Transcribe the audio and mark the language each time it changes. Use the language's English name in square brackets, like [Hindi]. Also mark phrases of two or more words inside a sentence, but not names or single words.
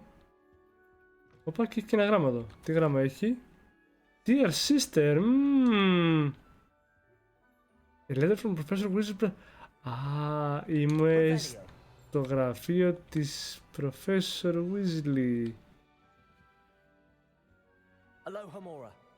[Greek] Οπα, και έχει και ένα γράμμα εδώ. Τι γράμμα έχει? [English] Dear sister, A letter from Professor Weasley. [Greek] Είμαι στο γραφείο της Professor Weasley. Aloha Mora.